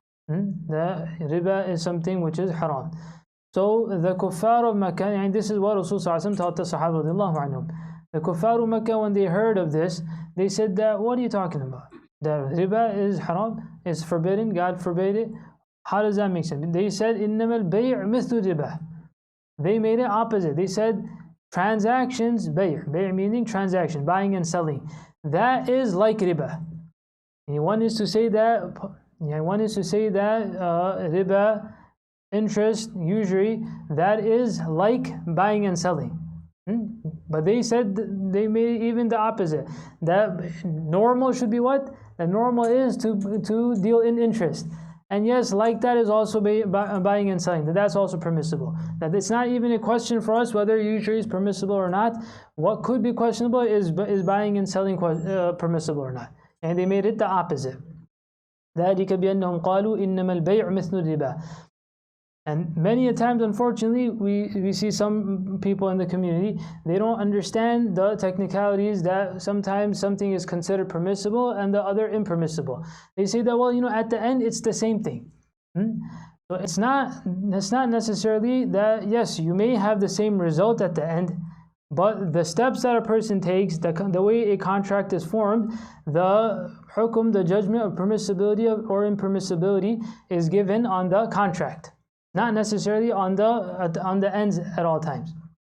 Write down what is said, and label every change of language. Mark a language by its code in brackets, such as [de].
[en] The riba is something which is haram. So the kuffar of Makkah, and this is what Rasul sallallahu alayhi wa sallam taught the Sahaba radiallahu anhum. The kuffar of Makkah, when they heard of this, they said that, what are you talking about? The riba is haram? is forbidden, God forbade it. How does that make sense? They said [ar] إِنَّمَا الْبَيْعُ مِثْلُ الرِّبَا. [en] They made it opposite. They said transactions, bay' meaning transaction, buying and selling, that is like riba. And one is to say that riba, interest, usury, that is like buying and selling. But they said, they made even the opposite. That normal should be what? The normal is to deal in interest. And yes, like that is also buying and selling. That's also permissible. That it's not even a question for us whether usury is permissible or not. What could be questionable is buying and selling permissible or not. And they made it the opposite. [ar] ذلك بأنهم قالوا إنما البيع مثل الربا. [en] And many a times, unfortunately, we see some people in the community, they don't understand the technicalities that sometimes something is considered permissible and the other impermissible. They say that, well, at the end, it's the same thing. So it's not necessarily that, yes, you may have the same result at the end, but the steps that a person takes, the way a contract is formed, the hukum, the judgment of permissibility or impermissibility is given on the contract, not necessarily on the ends at all times.